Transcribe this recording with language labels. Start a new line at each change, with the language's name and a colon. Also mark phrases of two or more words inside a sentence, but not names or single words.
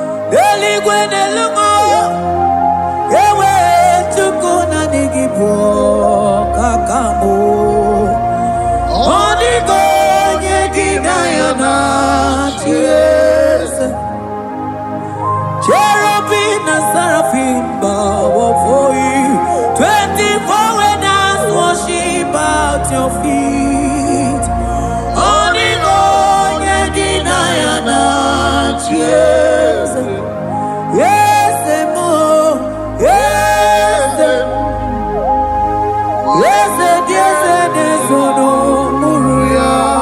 Igbo: N'eluigwe n'elu ụwa, ewe Chukwu naanị gị bụ ọkaka m. Ọ dịghị onye gị na ya na-achị eze.
English: Cherubim and seraphim bow before you. Twenty-four elders worship at your feet.
Igbo: Ọ dịghị onye gị na ya na-achị eze. Eze m o, eze m. Eze dị eze na-ezo n'okpuru ya.